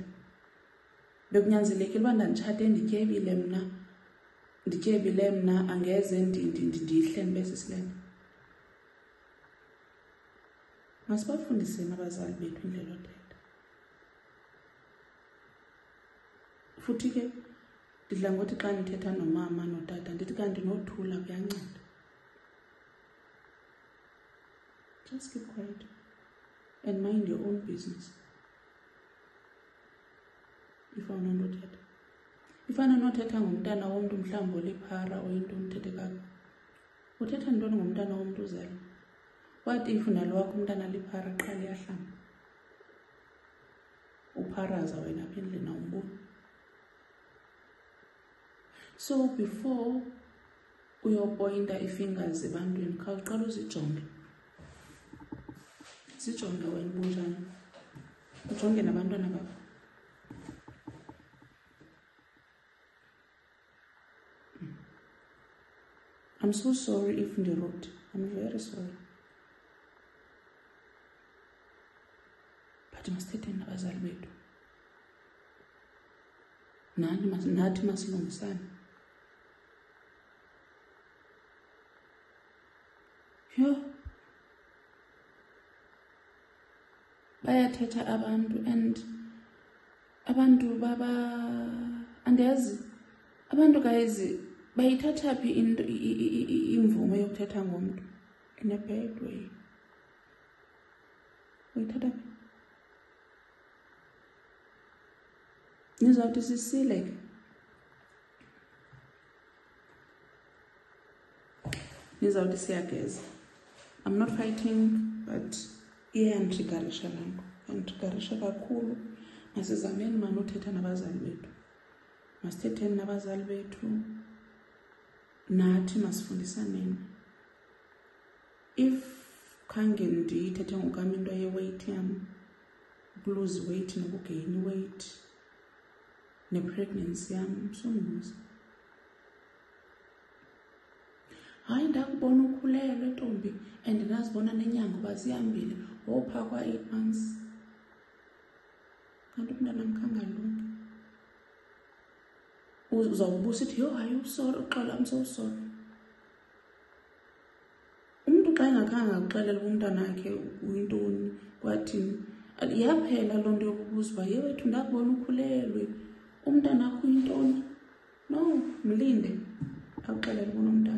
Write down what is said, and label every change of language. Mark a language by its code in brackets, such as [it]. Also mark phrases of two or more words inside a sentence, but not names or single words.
[xh] Bekunyanzelekile uba ndanditshate ndityebile mna angeze ndihle ndibe sisilenda. Masibafundiseni abazali bethu indlela yothetha. Futhi ke ndidla ngothi xa ndithetha nomama notata ndithi kanti nothula kuyanceda. [en] Just keep quiet and mind your own business. [xh] Ifana nothetha. Ifana nothetha ngomntana womntu mhlawumbi oliphara oyinto uthethe kakubi. Uthetha ntoni ngomntana womntu uzelwe? What if nalo wakho umntana aliphara qala yahlamba? Upharaza wena apha endlini awumboni. [en] So before [xh] uyopointa ifingers ebantwini khawuqala uzijonge. Zijonge wena bunjani. Ujonge nabantwana bakho. [en] I'm so sorry if ndirude. I'm very sorry. But [xh] masithetheni nabazali bethu. Nathi masilungisane. Bayathetha abantu and abantu andiyazi abantu guys bayithatha phi imvume yokuthetha ngomntu [en] in a bad way. [xh] Bayithatha phi? Nizawuthi sisile ke. Nizawuthi siyageza. [en] I'm not fighting, but [xh] iyanditrigarisha laa nto. Yanditrigarisha kakhulu. Masizameni mani uthetha nabazali bethu. Masithetheni nabazali bethu. Nathi masifundisaneni. If khange ndiyithethe ngokam into ye-weight yam, [en] lose weight nokugain weight, [xh] ne-pregnancy yam, sombuza. Hayi ndakubona ukhulelwe ntombi and ndazibona nenyanga uba zihambile wopha kwa 8 months. Kanti umntanam khangalungi. Uzawubuza uthi yo hayi sorry uxola [en] I'm so sorry. [xh] Umuntu xa engakhange akuxelele umntana wakhe uyintoni kwathini yaphela loo nto yokubuza uba ye wethu ndakubona ukhulelwe umntana wakho uyintoni. No, mlinde akuxelele kunomntana.